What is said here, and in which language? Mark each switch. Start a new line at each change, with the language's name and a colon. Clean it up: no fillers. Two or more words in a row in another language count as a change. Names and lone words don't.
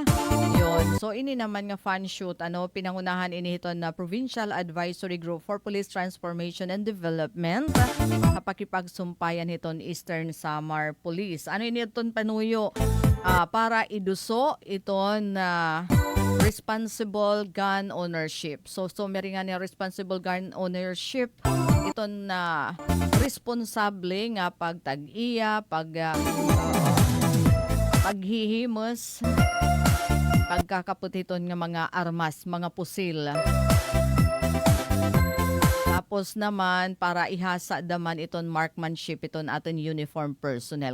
Waray: Yun. So ini naman nga
English: fan shoot
Waray: pinangunahan inihiton na Provincial Advisory Group for Police Transformation and Development kapakipagsumpayan hiton Eastern Samar Police. Initon panuyo para iduso iton
English: responsible gun ownership.
Waray: So meri nga ni
English: responsible gun ownership
Waray: iton na responsable nga pagtag-iya, paghihimos, pagkakaputiton nga mga armas, mga pusil. Tapos naman, para ihasa daman iton marksmanship iton aton
English: uniform personnel.